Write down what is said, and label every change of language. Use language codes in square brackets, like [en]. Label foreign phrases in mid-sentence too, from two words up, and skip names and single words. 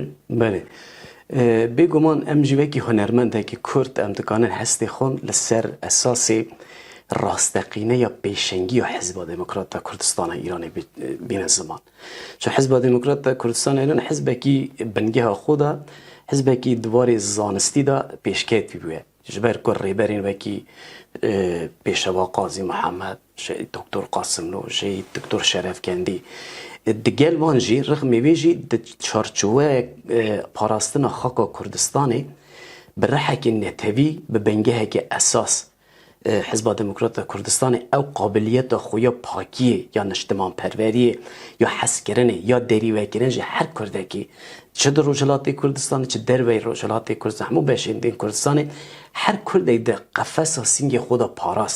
[ku] بەێ بێگومان ئەم جیوەکی هونەرمەندێکی کورد ئەم دکانن هەستی خۆن لەسەر ئەساسی ڕاستەقینەیە پێشەنگی و حزب دموکرات کوردستان ئیرانی بینە زمان. چون حزب دموکرات کوردستان ئیران حزبێکی بنگەها خۆدا حزبێکی دواری زانستیدا پێشکەوتی بووە ji ber ku rêberên wekî pêşeva Qazî Mihemed, Doktor Qasimlo, Doktor Şerefkendî di gel wan jî rixmê wê jî di çarçoveyek parastina xaka Kurdistanê bi rehekî netewî bi bengehekî esas Hizba Demokrata Kurdistanê ew qabiliyeta xwe ya pakiyê ya niştimanperveriyê ya hezkirinê ya derîvekirin ji her Kurdekî çi di Rojhilatê Kurdistanê çi derveyê Rojhilatê Kurdistan hemû beşên dên Kurdistanê her Kurdek de qefesa singê xwe da parast.